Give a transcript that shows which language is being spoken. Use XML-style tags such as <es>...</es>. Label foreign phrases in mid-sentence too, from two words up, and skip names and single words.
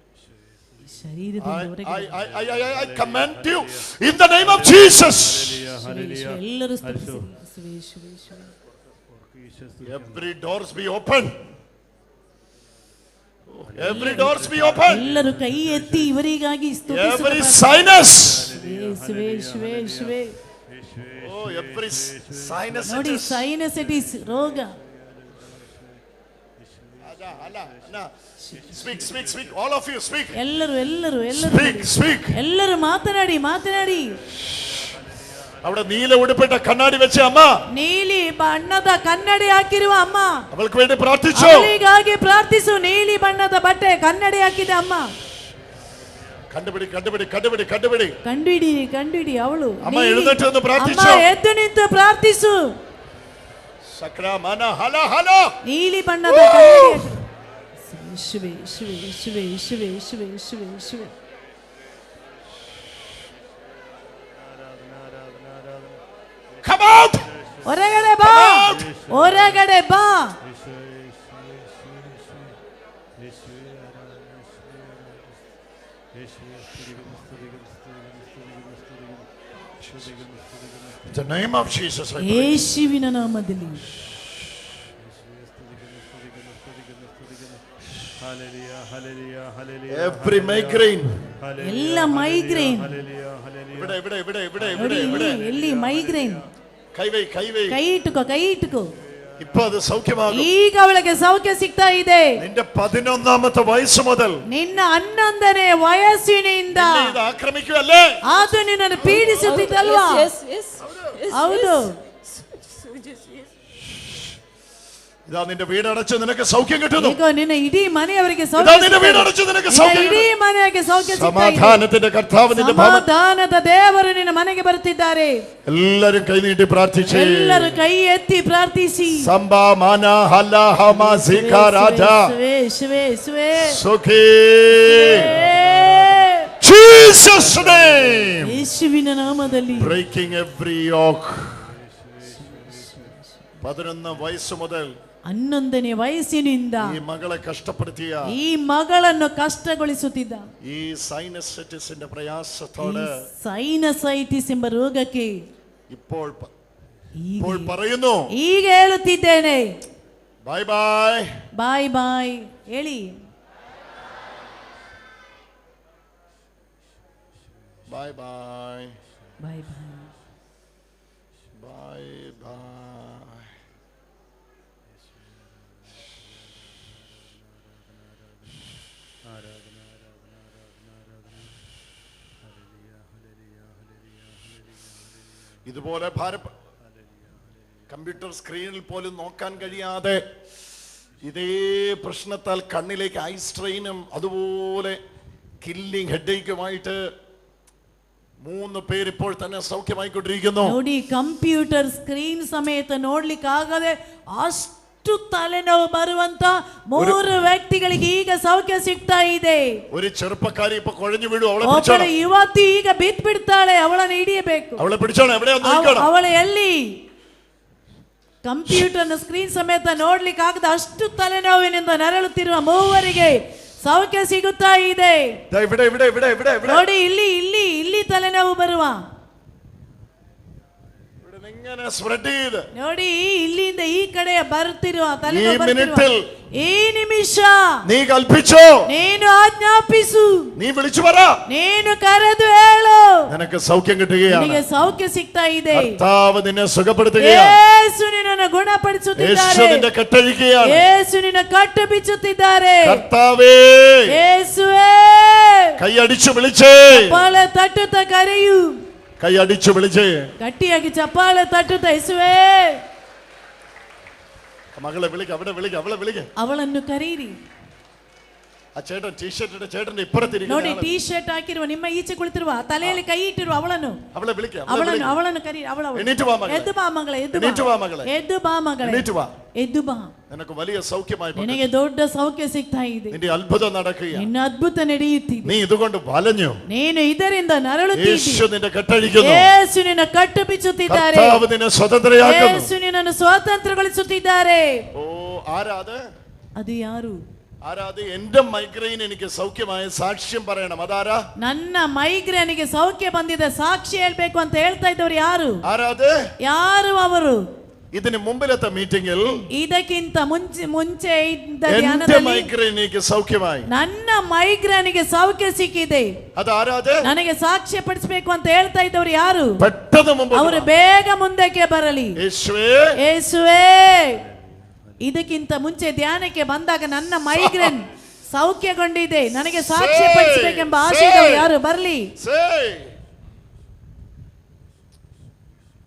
<en>I command you in the name of Jesus. Every doors be open, every doors be open,</en> <kn>ಎಲ್ಲರೂ ಕೈ ಎತ್ತಿ ಇವರಿಗಾಗಿ ಸ್ತುತಿಸುವ.</kn> <en>every sinus, oh every sinus,</en> <kn>ನೋಡಿ ಸೈನಸೈಟಿಸ್ ರೋಗ.</kn> <en>speak, all of you speak,</en> <kn>ಎಲ್ಲರೂ</kn> <en>speak,</en> <kn>ಎಲ್ಲರೂ ಮಾತನಾಡಿ.</kn> <ml>അവിടെ നീല ഉടുപ്പിട്ട കണ്ണാടി വെച്ച അമ്മ,</ml> <kn>ನೀಲಿ ಬಣ್ಣದ ಕನ್ನಡಿ ಹಾಕಿರುವ ಅಮ್ಮ,</kn> <ml>അവൾക്ക് വേണ്ടി പ്രാർത്ഥിച്ചു.</ml> <kn>ಅವಳಿಗಾಗಿ ಪ್ರಾರ್ಥಿಸು. ನೀಲಿ ಬಣ್ಣದ ಬಟ್ಟೆ ಕನ್ನಡಿ ಹಾಕಿದ ಅಮ್ಮ.</kn> <ml>കണ്ടുപിടി കണ്ടുപിടി കണ്ടുപിടി കണ്ടുപിടി</ml> <kn>ಕಂಡುಹಿಡಿ ಕಂಡುಹಿಡಿ. ಅವಳು</kn> <ml>അമ്മ എഴുന്നേറ്റ് നിന്ന് പ്രാർത്ഥിച്ചു.</ml> <kn>ಅಮ್ಮ ಎದ್ದು ನಿಂತು ಪ್ರಾರ್ಥಿಸು. സക്രമന ഹല ഹല ನೀಲಿ ಬಣ್ಣದ ಕನ್ನಡಿ. ಯೇಸುವೇ ಯೇಸುವೇ ಯೇಸುವೇ ಯೇಸುವೇ ಯೇಸುವೇ ಯೇಸುವೇ ಯೇಸುವೇ.</kn> <en>Come out!</en> <kn>ಹೊರಗಡೆ ಬಾ, ಹೊರಗಡೆ ಬಾ.</kn> <en>In the name of Jesus, I pray.</en> <kn>ಯೇಸುವಿನ ನಾಮದಲ್ಲಿ.</kn> <en>Every migraine.</en> <kn>ಎಲ್ಲ ಮೈಗ್ರೇನ್.</kn> <ml>ഇവിടെ ഇവിടെ ഇവിടെ ഇവിടെ</ml> <kn>ನೋಡಿ</kn> <ml>ഇവിടെ</ml> <kn>ಇಲ್ಲಿ, ಎಲ್ಲಿ ಮೈಗ್ರೇನ್?</kn> <ml>കൈവൈ കൈവൈ.</ml> <kn>ಕೈ ಇಟ್ಟುಕೋ, ಕೈ ಇಟ್ಟುಕೋ.</kn> <ml>ഇപ്പോ അത് സൗഖ്യമാകും.</ml> <kn>ಈಗ ಅವಳಿಗೆ ಸೌಖ್ಯ ಸಿಗ್ತಾ ಇದೆ.</kn> <ml>നിന്റെ 11ാമത്തെ വയസ്സ് മുതൽ</ml> <kn>ನಿನ್ನ 11ನೇ ವಯಸ್ಸಿನಿಂದ</kn> <ml>ഇത് ആക്രമിക്കുകയല്ലേ?</ml> <kn>ಅದು ನಿನ್ನನ್ನು ಪೀಡಿಸುತ್ತಿದ್ದಲ್ವಾ? ಹೌದು.</kn> <ml>ഇതാ നിന്റെ വീടടച്ച് നിനക്ക് സൗഖ്യം കിട്ടുന്നു.</ml> <kn>ಈಗ ನಿನ್ನ ಇಡೀ ಮನೆಯವರಿಗೆ</kn> <ml>ഇതാ</ml> <kn>ಸೌಖ್ಯ</kn> <ml>നിന്റെ വീടടച്ച് നിനക്ക് സൗഖ്യം</ml> <kn>ಇಡೀ</kn> <ml>കിട്ടുന്നു.</ml> <kn>ಮನೆಗೆ ಸೌಖ್ಯ ಸಿಗ್ತಾ ಇದೆ.</kn> <ml>സമാധാനത്തിന്റെ കർത്താവ് നിന്റെ ഭവനം.</ml> <kn>ಸಮಾಧಾನದ ದೇವರು ನಿನ್ನ ಮನೆಗೆ ಬರುತ್ತಿದ್ದಾರೆ.</kn> <ml>എല്ലാരും കൈ നീട്ടി പ്രാർത്ഥിച്ചേ.</ml> <kn>ಎಲ್ಲರೂ ಕೈ ಎತ್ತಿ ಪ್ರಾರ್ಥಿಸಿ. സംബാ മാന ഹല ഹമ സികാ രാജ ಯೇಸುವೇ ಯೇಸುವೇ</kn> <en>സുഖി Jesus name.</en> <kn>ಯೇಸುವಿನ ನಾಮದಲ್ಲಿ.</kn> <en>Breaking every yoke.</en> <ml>11 വയസ്സ് മുതൽ</ml> <kn>11ನೇ ವಯಸ್ಸಿನಿಂದ</kn> <ml>ഈ മകളെ കഷ്ടപ്പെടുത്തിയ</ml> <kn>ಈ ಮಗಳನ್ನು ಕಷ್ಟಗೊಳಿಸುತ್ತಿದ್ದ</kn> <ml>ഈ സൈനസൈറ്റിസിന്റെ പ്രയാസത്തോട്</ml> <kn>ಸೈನಸೈಟಿಸ್ ಎಂಬ ರೋಗಕ್ಕೆ</kn> <ml>ഇപ്പോൾ പറയുന്നു,</ml> <kn>ಈಗ ಹೇಳುತ್ತಿದ್ದೇನೆ,</kn> <en>bye bye bye bye</en> <kn>ಹೇಳಿ.</kn> <en>bye bye bye bye bye bye.</en> <ml>ഇതുപോലെ</ml> <en>computer screenil</en> <ml>പോലും നോക്കാൻ കഴിയാതെ ഇതേ പ്രശ്നത്താൽ കണ്ണിലേക്ക്</ml> <en>eye strainum</en> <ml>അതുപോലെ</ml> <en>killing headachumayittu</en> <ml>3 പേര് ഇപ്പോൾ തന്നെ സൗഖ്യമായിക്കൊണ്ടിരിക്കുന്നു.</ml> <kn>ನೋಡಿ,</kn> <en>computer screen</en> <kn>ಸಮೇತ ನೋಡ್ಲಿಕ್ಕೆ ಆಗದೆ ಅಷ್ಟು ತಲೆನೋವು ಬರುವಂತ 3 ವ್ಯಕ್ತಿಗಳಿಗೆ ಈಗ ಸೌಖ್ಯ ಸಿಗ್ತಾ ಇದೆ.</kn> <ml>ഒരു ചെറുപ്പക്കാരി ഇപ്പൊ കുഴഞ്ഞു വീഴും.</ml> <kn>ಒಬ್ಬಳು ಯುವತಿ ಈಗ ಬಿದ್ದು ಬಿಡ್ತಾಳೆ. ಅವಳನ್ನು ಹಿಡಿಯಬೇಕು.</kn> <ml>അവളെ പിടിച്ചോണം.</ml> <kn>ಅವಳು ಎಲ್ಲಿ?</kn> <en>computer screen</en> <kn>ಸಮೇತ ನೋಡ್ಲಿಕ್ಕೆ ಆಗದ ಅಷ್ಟು ತಲೆನೋವಿನಿಂದ ನರಳುತ್ತಿರುವ 3 ಸೌಖ್ಯ ಸಿಗುತ್ತಾ ಇದೆ. ನೋಡಿ, ಇಲ್ಲಿ ಇಲ್ಲಿ ಇಲ್ಲಿ ತಲೆನೋವು ಬರುವ ನೋಡಿ, ಇಲ್ಲಿಂದ ಈ ಕಡೆ ಬರುತ್ತಿರುವ ತಲೆನೋವು ಈ ನಿಮಿಷ</kn> <ml>നീ കൽപ്പിച്ചോ,</ml> <kn>ನೀನು ಆಜ್ಞಾಪಿಸು,</kn> <ml>നീ വിളിച്ചു പറ,</ml> <kn>ನೀನು കരದು ಹೇಳು,</kn> <ml>നിനക്ക് സൗഖ്യം കിട്ടുകയാണ്.</ml> <kn>ನಿನಗೆ ಸೌಖ್ಯ ಸಿಗ್ತಾ ಇದೆ.</kn> <ml>കർത്താവ് നിന്നെ സുഖപ്പെടുത്തുകയാണ്.</ml> <kn>ಯೇಸು ನಿನ್ನನ್ನು ಗುಣಪಡಿಸುತ್ತಿದ್ದಾರೆ.</kn> <ml>യേശു നിന്നെ കെട്ടഴിക്കുകയാണ്.</ml> <kn>ಯೇಸು ನಿನ್ನ ಕಟ್ಟು ಬಿಚ್ಚುತ್ತಿದ್ದಾರೆ.</kn> <ml>കർത്താവേ,</ml> <kn>ಯೇಸುವೇ,</kn> <ml>കൈ അടിച്ചു വിളിച്ചേ,</ml> <kn>ಚಪ್ಪಾಳೆ ತಟ್ಟುತ್ತ ಕರೆಯು.</kn> <ml>കൈ അടിച്ചു വിളിച്ചേ,</ml> <kn>ಗಟ್ಟಿಯಾಗಿ ಚಪ್ಪಾಳೆ ತಟ್ಟುತ್ತ ಯೇಸುವೇ.</kn> <ml>മകളെ വിളിക്ക, അവിടെ വിളിക്ക, അവളെ വിളിക്ക,</ml> <kn>ಅವಳನ್ನು ಕರೀರಿ.</kn> <ml>ആ ചേട്ടൻ ടീഷർട്ടിന്റെ ചേട്ടന്റെ ഇപ്പുറത്തിരിക്കുന്ന</ml> <kn>ನೋಡಿ, ಟೀ ಶರ್ಟ್ ಹಾಕಿರುವ ನಿಮ್ಮ ಈಚೆ ಕುಳಿತಿರುವ ತಲೆಯಲ್ಲಿ ಕೈ ಇಟ್ಟಿರುವ ಅವಳನ್ನು</kn> <ml>അവളെ വിളിക്ക,</ml> <kn>ಅವಳನ್ನು ಕರೀರಿ.</kn> <ml>എണീറ്റ് വാ മകളെ,</ml> <kn>ಎದ್ದು ಬಾ ಮಗಳೇ,</kn> <ml>എണീറ്റ് വാ മകളെ,</ml> <kn>ಎದ್ದು ಬಾ ಮಗಳೇ,</kn> <ml>എണീറ്റ് വാ.</ml> <kn>ಎದ್ದು ಬಾ.</kn> <ml>നിനക്ക് വലിയ സൗഖ്യമായി,</ml> <kn>ನಿನಗೆ ದೊಡ್ಡ ಸೌಖ್ಯ ಸಿಗ್ತಾ ಇದೆ.</kn> <ml>നിന്റെ അത്ഭുതം നടക്കുകയാണ്.</ml> <kn>ನಿನ್ನ ಅದ್ಭುತ ನಡೆಯುತ್ತಿದೆ.</kn> <ml>നീ ഇതുകൊണ്ട് വലഞ്ഞു.</ml> <kn>ನೀನು ಇದರಿಂದ ನರಳುತ್ತಿದ್ದೀ.</kn> <ml>യേശു നിന്നെ കെട്ടഴിക്കുന്നു.</ml> <kn>ಯೇಸು ನಿನ್ನ ಕಟ್ಟು ಬಿಚ್ಚುತ್ತಿದ್ದಾರೆ.</kn> <ml>കർത്താവ് നിന്നെ സ്വതന്ത്രയാക്കുന്നു.</ml> <kn>ಯೇಸು ನಿನ್ನನ್ನು ಸ್ವಾತಂತ್ರ್ಯಗೊಳಿಸುತ್ತಿದ್ದಾರೆ.</kn> <ml>ഓ, ആരാത്?</ml> <kn>ಅದು ಯಾರು?</kn> <ml>ആരാത്? എന്റെ മൈഗ്രെയിൻ എനിക്ക് സൗഖ്യമായ സാക്ഷ്യം പറയണം. അതാരാ?</ml> <kn>ನನ್ನ ಮೈಗ್ರೇನಿಗೆ ಸೌಖ್ಯ ಬಂದಿದೆ, ಸಾಕ್ಷಿ ಹೇಳ್ಬೇಕು ಅಂತ ಹೇಳ್ತಾ ಇದ್ದವರು ಯಾರು?</kn> <ml>ആരാത്?</ml> <kn>ಯಾರು ಅವರು?</kn> <ml>ഇതിന് മുമ്പിലത്തെ മീറ്റിംഗിൽ</ml> <kn>ಇದಕ್ಕಿಂತ ಮುಂಚೆ ಇದ್ದ</kn> <ml>എന്റെ</ml> <kn>ಧ್ಯಾನದಲ್ಲಿ</kn> <ml>മൈഗ്രെയിൻ എനിക്ക് സൗഖ്യമായി.</ml> <kn>ನನ್ನ ಮೈಗ್ರೇನಿಗೆ ಸೌಖ್ಯ ಸಿಕ್ಕಿದೆ.</kn> <ml>അതാരാത്?</ml> <kn>ನನಗೆ ಸಾಕ್ಷ್ಯ ಪಡಿಸಬೇಕು ಅಂತ ಹೇಳ್ತಾ ಇದ್ದವರು ಯಾರು?</kn> <ml>പെട്ടെന്ന് മുമ്പ്</ml> <kn>ಅವರು ಬೇಗ ಮುಂದಕ್ಕೆ ಬರಲಿ.</kn> <ml>യേശുവേ,</ml> <kn>ಯೇಸುವೇ, ಇದಕ್ಕಿಂತ ಮುಂಚೆ ಧ್ಯಾನಕ್ಕೆ ಬಂದಾಗ ನನ್ನ ಮೈಗ್ರೇನ್ ಸೌಖ್ಯಗೊಂಡಿದೆ, ನನಗೆ ಸಾಕ್ಷ್ಯ ಪಡಿಸಬೇಕೆಂಬ ಆಶೆಯವರು ಯಾರು ಬರಲಿ.</kn>